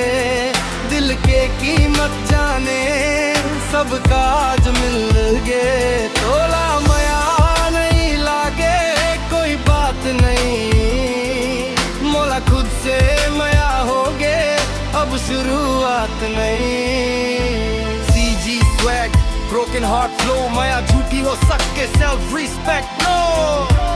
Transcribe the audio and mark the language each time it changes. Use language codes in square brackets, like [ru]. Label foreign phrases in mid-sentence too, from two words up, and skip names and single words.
[hne] दिल के कीमत जाने सब काज मिल गए। तोला मया नहीं लागे, कोई बात नहीं। मोला खुद से मया हो गए, अब शुरुआत नहीं। [en] CG swag, broken heart flow, [hne] मया झूठी हो सके [en] self respect no।